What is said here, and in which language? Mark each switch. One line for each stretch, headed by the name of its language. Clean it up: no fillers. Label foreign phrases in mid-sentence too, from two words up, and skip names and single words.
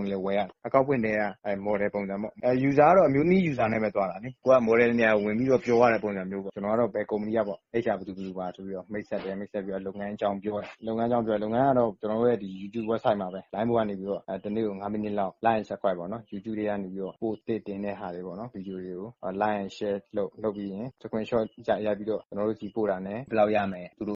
Burmese: တွေလည်းဝယ်ရတယ်အကောင့်ပွင့်တဲ့model ပုံစံပေါ့user ကတော့အမျိုးနည်း user နဲ့ပဲသွားတာလေကိုက model နေရာဝင်ပြီးတော့ပြောရတဲ့ပုံစံမျိုးပေါ့ကျွန်တော်ကတော့ဘယ်ကုမ္ပဏီကပေါ့ HR ဘယ်သူပါဆိုပြီးတော့မိတ်ဆက်ပြီးတော့လုပ်ငန်းအကြောင်းပြောတယ်လုပ်ငန်းအကြောင်းပြောလုပ်ငန်းကတော့ကျွန်တော်တို့ရဲ့ဒီ YouTube website မှာပဲ line ပေါ်ကနေပြီးတော့တနေ့ကို9မိနစ်လောက်
English: like and subscribe
Burmese: ပေါ့နော် YouTube တွေကနေပြီးတော့ post တင်တဲ့ဟာတွေပေါ့နော်ဗီဒီယိုတွေကို
English: like and share
Burmese: လုပ်ပြီးရင် screenshot ရိုက်ပြီးတော့ကျွန်တော်တို့စီပို့တာနဲ့ဘယ်လောက်ရမယ်သူတို့